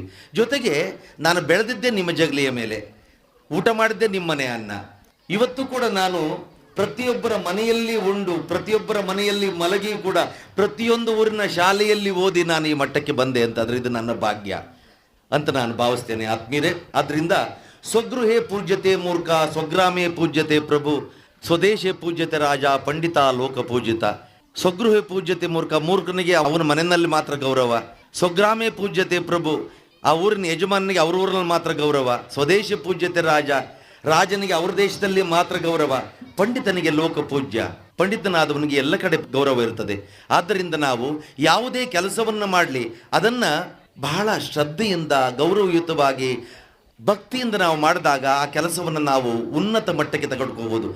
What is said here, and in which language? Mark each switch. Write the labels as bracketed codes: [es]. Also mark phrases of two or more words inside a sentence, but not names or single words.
[kn] ಜೊತೆಗೆ ನಾನು ಬೆಳೆದಿದ್ದೇ ನಿಮ್ಮ ಜಗಲಿಯ ಮೇಲೆ, ಊಟ ಮಾಡಿದ್ದೇ ನಿಮ್ಮನೆ ಅನ್ನ. ಇವತ್ತು ಕೂಡ ನಾನು ಪ್ರತಿಯೊಬ್ಬರ ಮನೆಯಲ್ಲಿ ಉಂಡು, ಪ್ರತಿಯೊಬ್ಬರ ಮನೆಯಲ್ಲಿ ಮಲಗಿ ಕೂಡ ಪ್ರತಿಯೊಂದು ಊರಿನ ಶಾಲೆಯಲ್ಲಿ ಓದಿ ನಾನು ಈ ಮಟ್ಟಕ್ಕೆ ಬಂದೆ ಅಂತಂದರೆ ಇದು ನನ್ನ ಭಾಗ್ಯ ಅಂತ ನಾನು ಭಾವಿಸ್ತೇನೆ ಆತ್ಮೀಯರೇ. [sa] ಆದ್ದರಿಂದ ಸ್ವಗೃಹೇ ಪೂಜ್ಯತೆ ಮೂರ್ಖ, ಸ್ವಗ್ರಾಮೇ ಪೂಜ್ಯತೆ ಪ್ರಭು, ಸ್ವದೇಶೇ ಪೂಜ್ಯತೆ ರಾಜ, ಪಂಡಿತ ಲೋಕ ಪೂಜಿತ. ಸ್ವಗೃಹೇ ಪೂಜ್ಯತೆ ಮೂರ್ಖ, [kn] ಮೂರ್ಖನಿಗೆ ಅವನ ಮನೆಯಲ್ಲಿ ಮಾತ್ರ ಗೌರವ. [sa] ಸ್ವಗ್ರಾಮೇ ಪೂಜ್ಯತೆ ಪ್ರಭು, [kn] ಆ ಊರಿನ ಯಜಮಾನನಿಗೆ ಅವ್ರ ಊರಿನಲ್ಲಿ ಮಾತ್ರ ಗೌರವ. [sa] ಸ್ವದೇಶ ಪೂಜ್ಯತೆ ರಾಜ, [kn] ರಾಜನಿಗೆ ಅವ್ರ ದೇಶದಲ್ಲಿ ಮಾತ್ರ ಗೌರವ. ಪಂಡಿತನಿಗೆ ಲೋಕ ಪೂಜ್ಯ, ಪಂಡಿತನಾದವನಿಗೆ ಎಲ್ಲ ಕಡೆ ಗೌರವ ಇರ್ತದೆ. ಆದ್ದರಿಂದ ನಾವು ಯಾವುದೇ ಕೆಲಸವನ್ನು ಮಾಡಲಿ ಅದನ್ನು ಬಹಳ ಶ್ರದ್ಧೆಯಿಂದ, ಗೌರವಯುತವಾಗಿ, ಭಕ್ತಿಯಿಂದ ನಾವು ಮಾಡಿದಾಗ ಆ ಕೆಲಸವನ್ನು ನಾವು ಉನ್ನತ ಮಟ್ಟಕ್ಕೆ ತೆಗೆದುಕೋಬಹುದು.